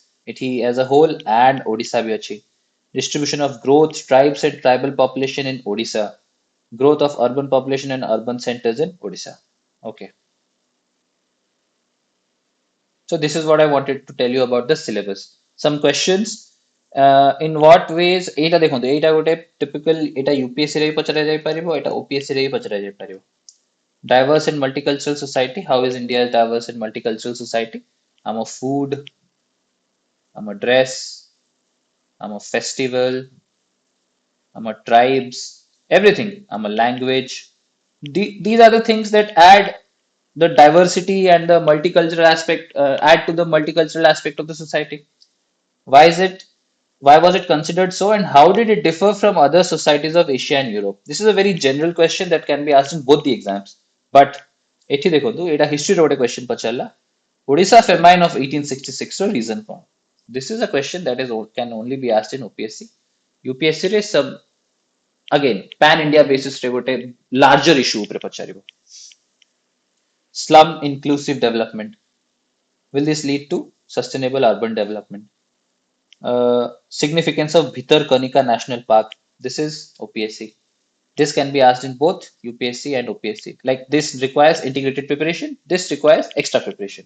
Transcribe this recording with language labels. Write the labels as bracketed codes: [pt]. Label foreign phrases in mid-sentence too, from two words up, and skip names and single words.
[en] It as a whole and Odisha [or] ବି ଅଛି. [en] Distribution of growth, tribes and tribal population in Odisha. Growth of urban population and urban centers in Odisha. Okay. So this is what I wanted to tell you about the syllabus. Some questions. In what ways [or] ଏଇଟା ଦେଖନ୍ତୁ ଏଇଟା ଗୋଟେ typical ଏଇଟା UPSC ରେ ବି ପଚରା ଯାଇ ପାରିବ ଏଇଟା OPSC ରେ ବି ପଚରା ଯାଇ ପାରିବ. [en] Diverse and multicultural society. How is India a diverse and multicultural society? I'm a food, I'm a dress, I'm a festival, I'm a tribes, everything. I'm a language. These are the things that add the diversity and the multicultural aspect, add to the multicultural aspect of the society. Why is it? Why was it considered so, and how did it differ from other societies of Asia and Europe? This is a very general question that can be asked in both the exams. [or] But ଏଠି ଦେଖନ୍ତୁ ଏଇଟା ହିଷ୍ଟ୍ରିର ଗୋଟେ question ପଚାରିଲା. [en] Odisha famine of 1866 [or] ର reason କଣ? [en] This is a question that is can only be asked in OPSC. [or] UPSC ରେ [en] some again pan India basis [or] ରେ ଗୋଟେ [en] larger issue [or] ଉପରେ ପଚାରିବ. [en] Slum inclusive development. Will this lead to sustainable urban development? Significance of Bhitarkanika National Park. This is OPSC. This can be asked in both UPSC and OPSC. Like this requires integrated preparation. This requires extra preparation.